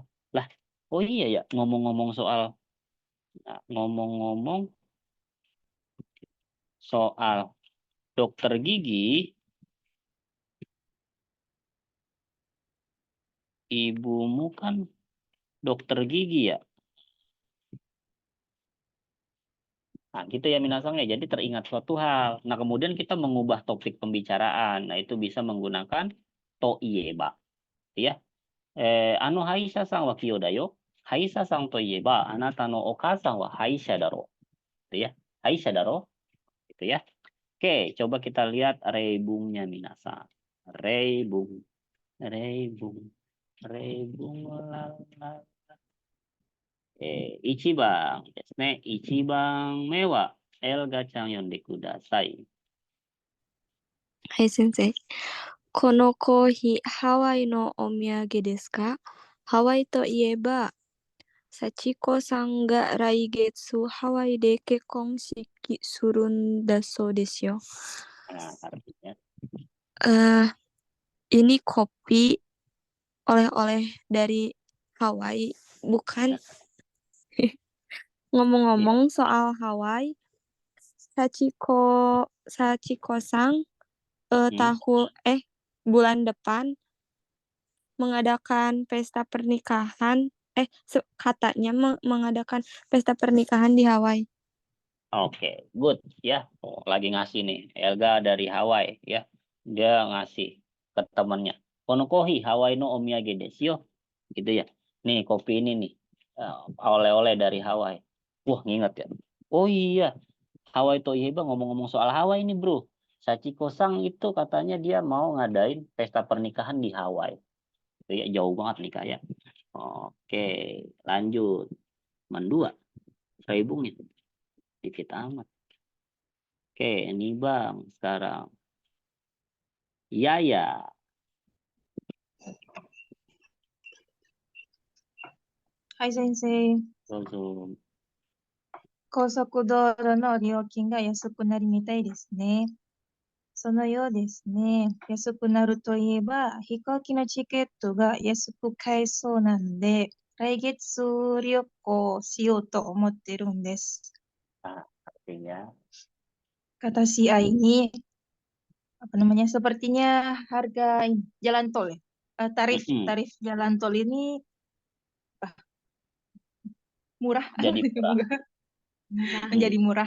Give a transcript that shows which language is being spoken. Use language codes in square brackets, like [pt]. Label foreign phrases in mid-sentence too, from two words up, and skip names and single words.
[id] Lah, oh iya ya, ngomong-ngomong soal dokter gigi, ibumu kan dokter gigi ya. Nah, gitu ya minasangnya. Jadi teringat suatu hal. Nah, kemudian kita mengubah topik pembicaraan. Nah, itu bisa menggunakan [ja] といえば. [id] Ya. [ja] あの歯医者さんは器用だよ。歯医者さんといえば、あなたのお母さんは歯医者だろ. [id] Gitu ya. [ja] 歯医者だろ. [id] Gitu ya. Oke, coba kita lihat reibungnya minasang. Reibung. Reibung. Reibung. Lala. [ja] 一番ですね。一番目は、エルガちゃん読んでください。はい、先生。このコーヒー、ハワイのお土産ですか？ハワイといえば、幸子さんが来月ハワイで結婚式するんだそうですよ。 [id] Nah, artinya, Ini kopi oleh-oleh dari Hawaii, bukan? Ngomong-ngomong soal Hawaii, Sachiko-sang bulan depan mengadakan pesta pernikahan, katanya mengadakan pesta pernikahan di Hawaii. oke, good ya. Oh, lagi ngasih nih, Elga dari Hawaii ya. Dia ngasih ke temannya. [ja] このコーヒーハワイのお土産ですよ. [id] Gitu ya. Nih kopi ini nih, oleh-oleh dari Hawaii. Wah, nginget ya. Oh iya, [ja] ハワイといえば, [id] ngomong-ngomong soal Hawaii nih bro. Sachiko-sang itu katanya dia mau ngadain pesta pernikahan di Hawaii. Itu ya, jauh banget nih Kak ya. Oke, lanjut. Mendua, reibungnya. Dikit amat. Oke, ini Bang sekarang. Yaya. [ja] はい、先生。どうぞ。高速道路の料金が安くなるみたいですね。そのようですね。安くなるといえば、飛行機のチケットが安く買えそうなんで、来月旅行しようと思ってるんです。 [id] Artinya, Kata si A ini, sepertinya harga jalan tol ya. Tarif jalan tol ini murah. jadi murah. Menjadi murah.